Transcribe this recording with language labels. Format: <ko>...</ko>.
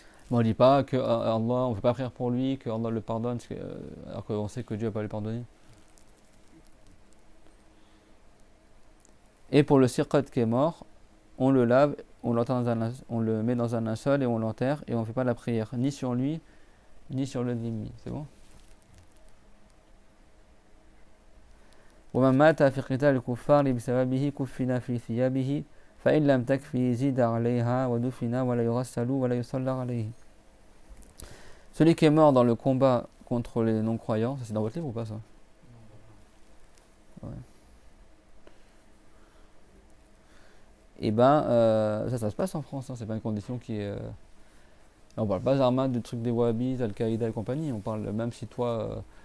<fr>Bon, on ne dit pas que Allah, on ne fait pas prière pour lui, que Allah le pardonne, alors qu'on sait que Dieu va pas le pardonner. Et pour le sirqat qui est mort, on le lave, on le met dans un linceul et on l'enterre et on ne fait pas la prière, ni sur lui, ni sur le dhimmi. C'est bon?</fr> <ar>ومن مات في قتال الكفار بسببه كفن في ثيابه فإن لم تكفي زيد عليها ودفن ولا يغسل ولا يصلى عليه.</ar> <fr>Celui qui est mort dans le combat contre les non-croyants, ça c'est dans votre livre ou pas ça? Ouais. Et ben, ça se passe en France, hein, c'est pas une condition qui est. On parle pas armades du truc des Wahhabis, Al-Qaïda et compagnie, on parle même si toi.</fr>